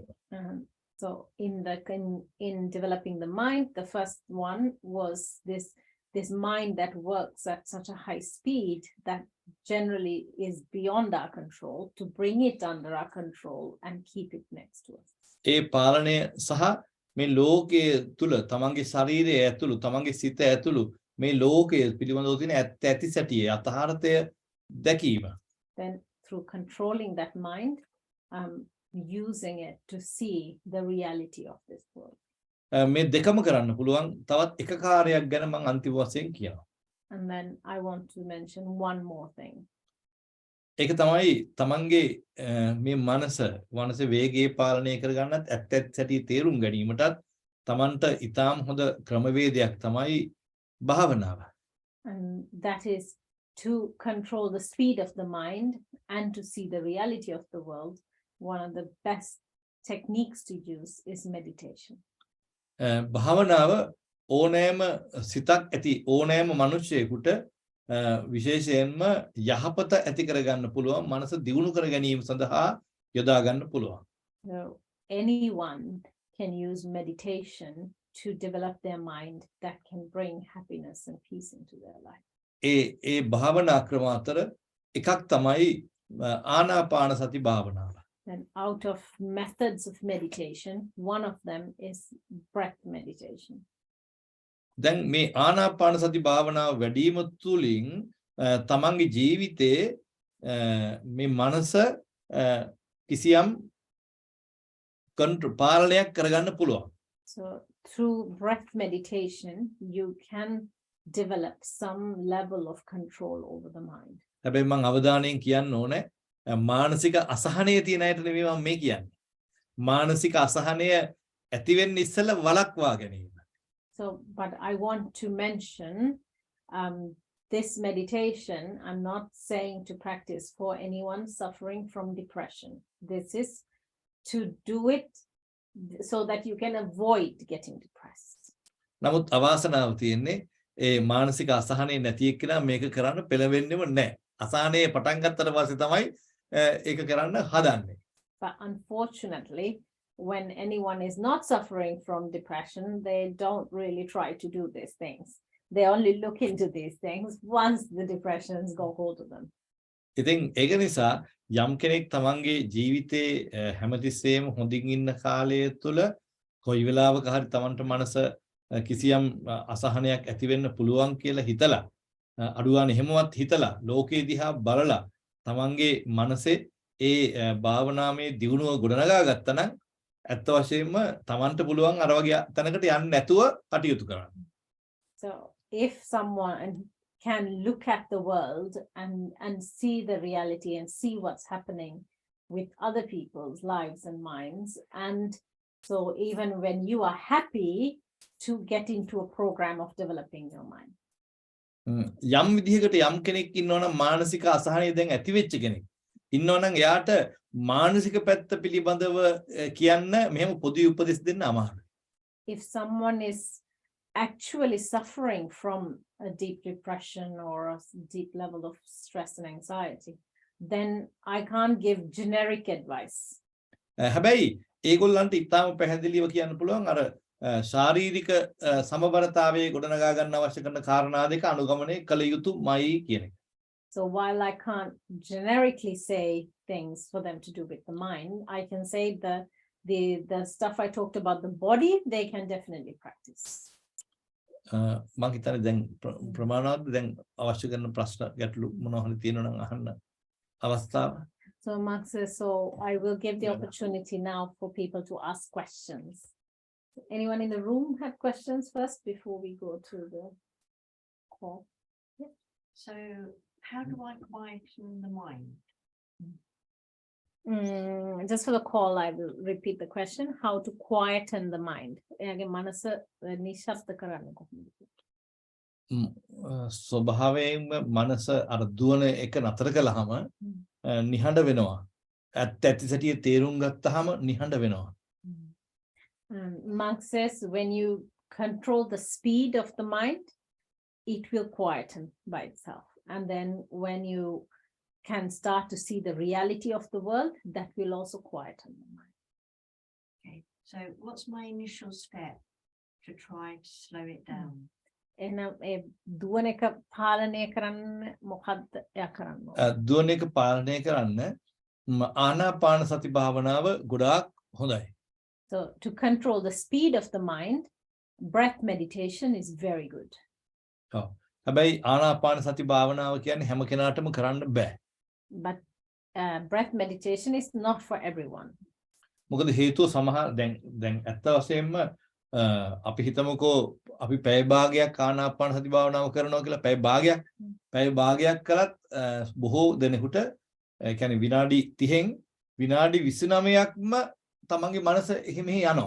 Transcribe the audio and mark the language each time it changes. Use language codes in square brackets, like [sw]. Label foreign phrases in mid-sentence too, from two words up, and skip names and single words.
[en] So in developing the mind, the first one was this mind that works at such a high speed that generally is beyond our control, to bring it under our control and keep it next to us. [si] ඒ පාලනය සහ මේ ලෝකයේ තුල තමන්ගේ ශරීරය ඇතුළු තමන්ගේ සිත ඇතුළු මේ ලෝකයේ පිළිබඳව තියෙන ඇත්ත ඇති සැටිය යථාර්ථය දැකීම. [en] Then through controlling that mind, using it to see the reality of this world. [si] මේ දෙකම කරන්න පුළුවන්. තවත් එක කාර්යයක් ගැන මම අන්තිම වශයෙන් කියනවා. [en] And then I want to mention one more thing. [si] ඒක තමයි තමන්ගේ මේ මනස වේගයේ පාලනය කරගන්නත් ඇත්ත ඇති සැටිය තේරුම් ගැනීමටත් තමන්ට ඊටාම් හොඳ ක්‍රමවේදයක් තමයි භාවනාව. [en] And that is to control the speed of the mind and to see the reality of the world. One of the best techniques to use is meditation. [si] භාවනාව ඕනෑම සිතක් ඇති ඕනෑම මිනිසෙකුට විශේෂයෙන්ම යහපත ඇති කරගන්න පුළුවන් මනස දියුණු කර ගැනීම සඳහා යොදා ගන්න පුළුවන්. [en] So anyone can use meditation to develop their mind that can bring happiness and peace into their life. [si] ඒ භාවනා ක්‍රම අතර එකක් තමයි ආනාපාන සති භාවනාව. [en] And out of methods of meditation, one of them is breath meditation. [si] දැන් මේ ආනාපාන සති භාවනාව වැඩිම තුලින් තමන්ගේ ජීවිතයේ මේ මනස කිසියම් පාලනයක් කරගන්න පුළුවන්. [en] So through breath meditation, you can develop some level of control over the mind. [si] හැබැයි මම අවධානයෙන් කියන්න ඕනේ මානසික අසහනය තියෙන අයට නෙවෙයි මම මේ කියන්නේ. මානසික අසහනය ඇති වෙන්න ඉස්සෙල්ලා වළක්වා ගැනීම. [en] So, but I want to mention this meditation. I'm not saying to practice for anyone suffering from depression. This is to do it so that you can avoid getting depressed. [si] නමුත් අවාසනාව තියෙන්නේ ඒ මානසික අසහනය නැති එක්කෙනා මේක කරන්න පෙළවෙන්නේම නැහැ. අසහනය පටන් ගත්තට පස්සේ තමයි ඒක කරන්න හදන්නේ. [en] But unfortunately, when anyone is not suffering from depression, they don't really try to do these things. They only look into these things once the depressions go hold of them. [si] ඉතින් ඒක නිසා යම් කෙනෙක් තමන්ගේ ජීවිතේ හැමතිස්සෙම හොඳින් ඉන්න කාලය තුළ කොයි වෙලාවක හරි තමන්ට මනස කිසියම් අසහනයක් ඇති වෙන්න පුළුවන් කියලා හිතලා අඩුවානේ එහෙමවත් හිතලා ලෝකේ දිහා බලලා තමන්ගේ මනසේ ඒ භාවනාමය දියුණුව ගොඩනගා ගත්තා නම් ඇත්ත වශයෙන්ම තමන්ට පුළුවන් අර වගේ තැනකට යන්න නැතුව කටයුතු කරන්න. [en] So if someone can look at the world and see the reality and see what's happening with other people's lives and minds, and so even when you are happy, to get into a program of developing your mind. [si] යම් විදිහකට යම් කෙනෙක් ඉන්නවනම් මානසික අසහනය දැන් ඇති වෙච්ච කෙනෙක් ඉන්නවනම් එයාට මානසික පැත්ත පිළිබඳව කියන්න මෙහෙම පොදු උපදෙස් දෙන්න අමාරුයි. [en] If someone is actually suffering from a deep depression or a deep level of stress and anxiety, then I can't give generic advice. [si] හැබැයි ඒගොල්ලන්ට ඉතාම පැහැදිලිව කියන්න පුළුවන් අර ශාරීරික සමබරතාවයේ ගොඩනගා ගන්න අවශ්‍ය කරන කාරණා දෙක අනුගමනය කළ යුතුමයි කියන එක. [en] So while I can't generically say things for them to do with the mind, I can say the stuff I talked about the body, they can definitely practice. [si] මම හිතන්නේ දැන් ප්‍රමාණවත් දැන් අවශ්‍ය කරන ප්‍රශ්න ගැටලු මොනවා හරි තියෙනවා නම් අහන්න අවස්ථාව. [en] So Mark says, so I will give the opportunity now for people to ask questions. Anyone in the room have questions first before we go to the call? Yeah. So how do I quieten the mind? Just for the call, I will repeat the question. How to quieten the mind? [si] එයාගේ මනස නිශ්ශබ්ද කරන්න කොහොමද? ස්වභාවයෙන්ම මනස අර දුවන එක නතර කළාම නිහඬ වෙනවා. ඇත්ත සැටිය තේරුම් ගත්තාම නිහඬ වෙනවා. [en] Mark says when you control the speed of the mind, it will quieten by itself. And then when you can start to see the reality of the world, that will also quieten the mind. Okay, so what's my initial step to try to slow it down? [si] එහෙනම් ඒ දුවන එක පාලනය කරන්න මොකද්ද එයා කරන්න ඕන? දුවන එක පාලනය කරන්න ආනාපාන සති භාවනාව ගොඩාක් හොඳයි. [en] So to control the speed of the mind, breath meditation is very good. [si] ඔව්. හැබැයි ආනාපාන සති භාවනාව කියන්නේ හැම කෙනාටම කරන්න බෑ. [en] But breath meditation is not for everyone. [si] මොකද හේතුව සමහර දැන් ඇත්ත වශයෙන්ම අපි හිතමුකෝ අපි පැය භාගයක් ආනාපාන සති භාවනාව කරනවා කියලා පැය භාගයක් කළත් බොහෝ දෙනෙකුට ඒ කියන්නේ විනාඩි 30න් විනාඩි 29ක්ම තමන්ගේ මනස එහෙම යනවා.